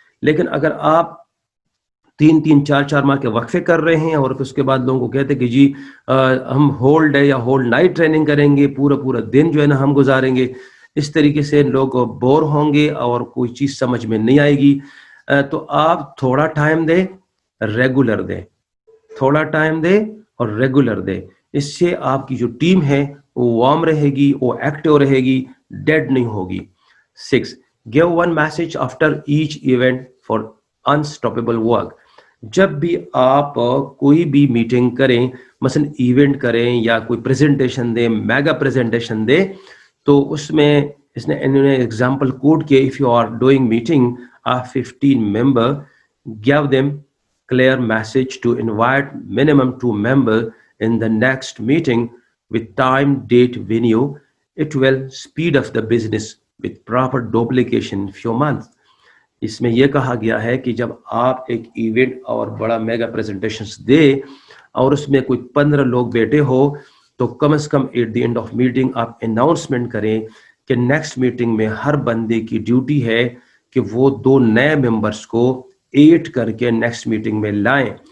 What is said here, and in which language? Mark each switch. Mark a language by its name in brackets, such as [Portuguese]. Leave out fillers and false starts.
[Urdu] لیکن اگر آپ 3 ماہ کے وقفے کر رہے ہیں اور اس کے بعد لوگوں کو کہتے ہیں کہ جی ہم ہول ڈے یا ہول نائٹ ٹریننگ کریں گے، پورا دن جو ہے نا ہم گزاریں گے، اس طریقے سے لوگ بور ہوں گے اور کوئی چیز سمجھ میں نہیں آئے گی. تو آپ تھوڑا ٹائم دیں، ریگولر دیں، تھوڑا ٹائم دیں اور ریگولر دیں. اس سے آپ کی جو ٹیم ہے وہ وارم رہے گی، وہ ایکٹیو رہے گی، ڈیڈ نہیں ہوگی. 6. [English] Give one message after each event for unstoppable work. [Urdu] جب بھی آپ کوئی بھی میٹنگ کریں، مثلا ایونٹ کریں یا کوئی پریزنٹیشن دیں، میگا پریزنٹیشن دیں، تو اس میں انہوں نے ایگزامپل کوٹ کیا، [English] if you are doing meeting of 15 member, give them clear message to invite minimum 2 members in the next meeting with time, date, venue. It will speed up the business with proper duplication few months. [Urdu] اس میں یہ کہا گیا ہے کہ جب آپ ایک event اور بڑا میگا پریزنٹیشنز دے اور اس میں کوئی 15 لوگ بیٹھے ہو، تو کم از کم [English] at the end of meeting [Urdu] آپ اناؤنسمنٹ کریں کہ نیکسٹ میٹنگ میں ہر بندے کی ڈیوٹی ہے کہ وہ 2 نئے ممبرس کو ایڈ کر کے نیکسٹ میٹنگ میں لائیں.